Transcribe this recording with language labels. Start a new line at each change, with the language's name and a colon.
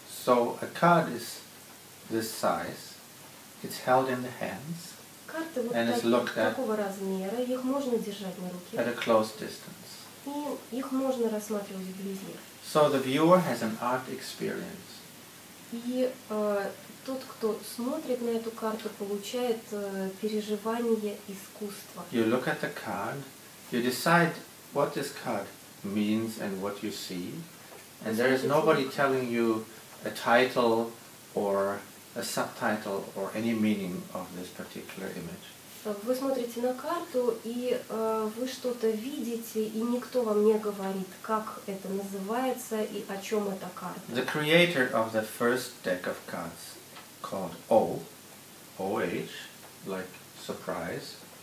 English: So a card is this size, it's held in the hands,
Russian: карты вот
English: and it's looked at
Russian: такого размера, их можно держать на руке,
English: at a close distance.
Russian: и их можно рассматривать вблизи.
English: So the viewer has an art experience.
Russian: И тот, кто смотрит на эту карту, получает переживание искусства.
English: You look at the card, you decide what this card means and what you see, and there is nobody telling you a title or a subtitle or any meaning of this particular image.
Russian: Вы смотрите на карту, и вы что-то видите, и никто вам не говорит, как это называется и о чем эта карта.
English: The creator of the first deck of cards, called O-H, like surprise.